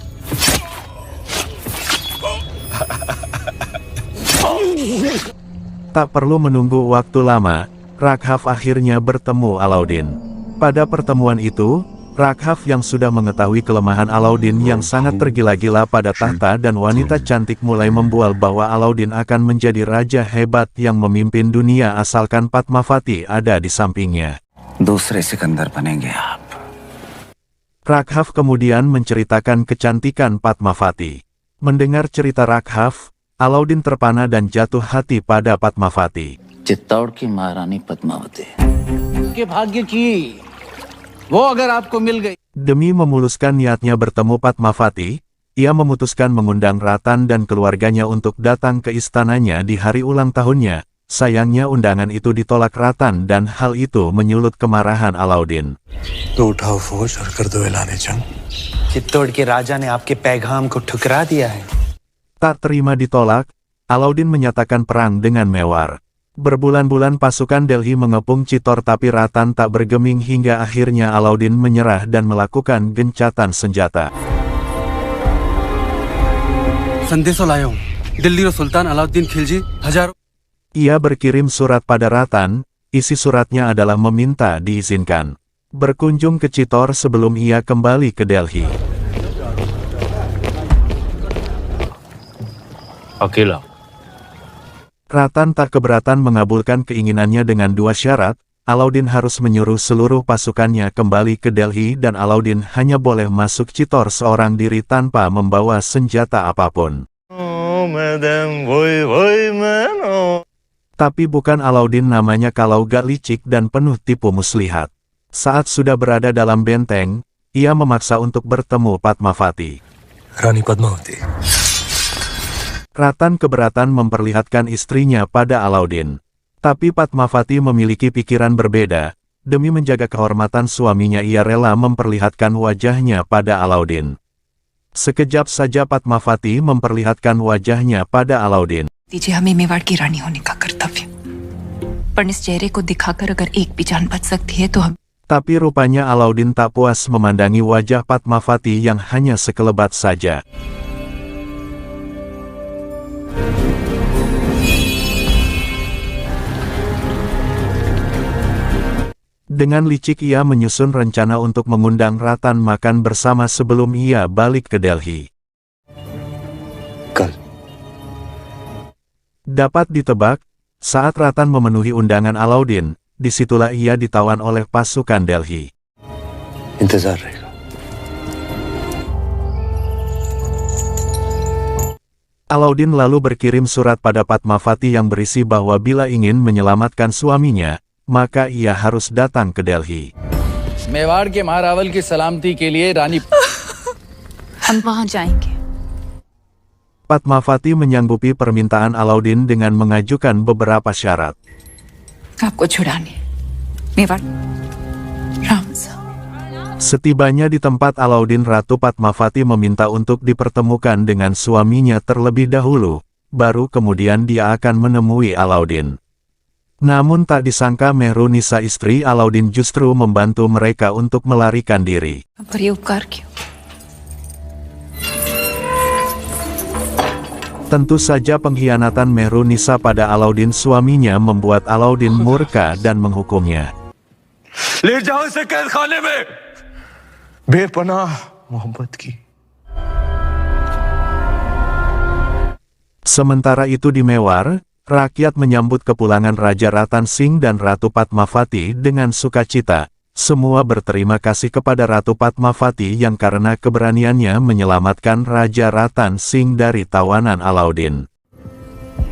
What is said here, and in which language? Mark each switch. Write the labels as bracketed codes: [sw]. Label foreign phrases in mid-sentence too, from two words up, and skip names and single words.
[id] Tak perlu menunggu waktu lama, Raghav akhirnya bertemu Alauddin. Pada pertemuan itu, Raghav yang sudah mengetahui kelemahan Alauddin yang sangat tergila-gila pada tahta dan wanita cantik mulai membual bahwa Alauddin akan menjadi raja hebat yang memimpin dunia asalkan Padmavati ada di sampingnya. [hi] दूसरे सिकंदर बनेंगे आप। [id] Raghav kemudian menceritakan kecantikan Padmavati. Mendengar cerita Raghav, Alauddin terpana dan jatuh hati pada Padmavati. [hi] चित्तौड़ की महारानी पद्मावती के भाग्य की वो अगर आपको मिल गई। [id] Demi memuluskan niatnya bertemu Padmavati, ia memutuskan mengundang Ratan dan keluarganya untuk datang ke istananya di hari ulang tahunnya. Sayangnya undangan itu ditolak Ratan dan hal itu menyulut kemarahan Alauddin. [hi] तो उठाओ फौज और कर दो ऐलान जंग। चित्तौड़ के राजा ने आपके पैगाम को ठुकरा दिया है। [id] Tak terima ditolak, Alauddin menyatakan perang dengan Mewar. Berbulan-bulan pasukan Delhi mengepung Chitor tapi Ratan tak bergeming hingga akhirnya Alauddin menyerah dan melakukan gencatan senjata. [hi] संदेशो लाया हूँ दिल्ली रो सुल्तान अलाउद्दीन खिलजी हजारों। [id] Ia berkirim surat pada Ratan, isi suratnya adalah meminta diizinkan berkunjung ke Chitor sebelum ia kembali ke Delhi. [hi] अकेला। [id] Ratan tak keberatan mengabulkan keinginannya dengan dua syarat. Alauddin harus menyuruh seluruh pasukannya kembali ke Delhi dan Alauddin hanya boleh masuk Chitor seorang diri tanpa membawa senjata apapun. Tapi bukan Alauddin namanya kalau gak licik dan penuh tipu muslihat. Saat sudah berada dalam benteng, ia memaksa untuk bertemu Padmavati. [hi] रानी पद्मावती। [id] Ratan keberatan memperlihatkan istrinya pada Alauddin. Tapi Padmavati memiliki pikiran berbeda. Demi menjaga kehormatan suaminya ia rela memperlihatkan wajahnya pada Alauddin. Sekejap saja Padmavati memperlihatkan wajahnya pada Alauddin. [hi] दीजिए हमें मेवाड़ की रानी होने का कर्तव्य पर इस चेहरे को दिखाकर अगर एक भी जान बच सकती है तो हम। [id] Tapi rupanya Alauddin tak puas memandangi wajah Padmavati yang hanya sekelebat saja. Dengan licik ia menyusun rencana untuk mengundang Ratan makan bersama sebelum ia balik ke Delhi. [hi] कल [id] Dapat ditebak, saat Ratan memenuhi undangan Alauddin, disitulah ia ditawan oleh pasukan Delhi. [hi] इंतजार रहेगा। [id] Alauddin lalu berkirim surat pada Padmavati yang berisi bahwa bila ingin menyelamatkan suaminya, maka ia harus datang ke Delhi. [hi] मेवाड़ के महारावल की सलामती के लिए रानी हम वहां जाएंगे। [id] Padmavati menyanggupi permintaan Alauddin dengan mengajukan beberapa syarat. [hi] आपको छुड़ाने मेवाड़ राम सा। [id] Setibanya di tempat Alauddin, Ratu Padmavati meminta untuk dipertemukan dengan suaminya terlebih dahulu, baru kemudian dia akan menemui Alauddin. Namun tak disangka Mehrunisa istri Alauddin justru membantu mereka untuk melarikan diri. [hi] पर ये उपकार क्यों? [id] Tentu saja pengkhianatan Mehrunisa pada Alauddin suaminya membuat Alauddin murka dan menghukumnya. [hi] ले जाओ इसे कैद खाने में। बेपनाह मोहब्बत की। [id] Sementara itu di Mewar, rakyat menyambut kepulangan Raja Ratan Singh dan Ratu Padmavati dengan sukacita. Semua berterima kasih kepada Ratu Padmavati yang karena keberaniannya menyelamatkan Raja Ratan Singh dari tawanan Alauddin.